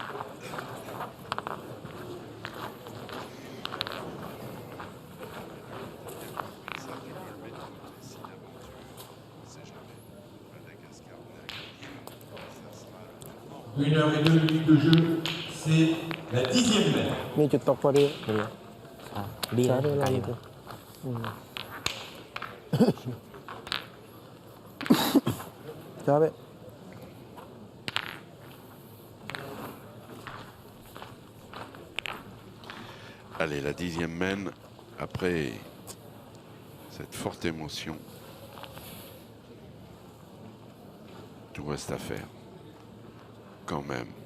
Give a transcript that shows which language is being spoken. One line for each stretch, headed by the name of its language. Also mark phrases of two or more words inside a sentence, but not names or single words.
French: Une heure et 2 minutes de jeu, c'est la 10e mène.
Thai: มีจุดตกพอดี ดี ช้า นะ ได้ ไกล แล้ว อยู่ ช้าไป
French: Allez, la 10e mène, après cette forte émotion, tout reste à faire, quand même.